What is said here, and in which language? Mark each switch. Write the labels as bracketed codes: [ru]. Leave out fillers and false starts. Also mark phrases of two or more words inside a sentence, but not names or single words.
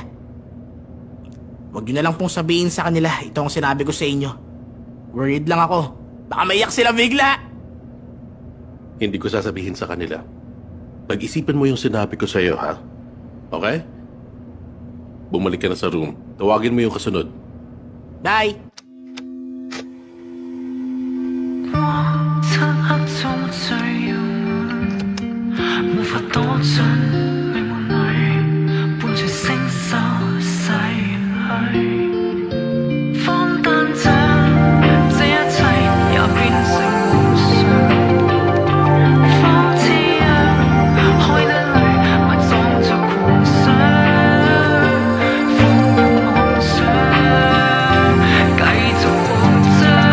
[tl] Huwag niyo na lang pong sabihin sa kanila ito ang sinabi ko sa inyo. Worried lang ako. Baka maiyak sila bigla. Hindi ko sasabihin sa kanila. Pag-isipan mo yung sinabi ko sa iyo, ha? Okay? Bumalik ka na sa room. Tawagin mo yung kasunod. Bye. [yue] 漆黑中最遙遠，無法躲進迷霧裏，伴着星宿逝去。荒誕這一切也變成夢想，仿似海底裏埋葬着狂想，荒誕妄想，繼續擴張。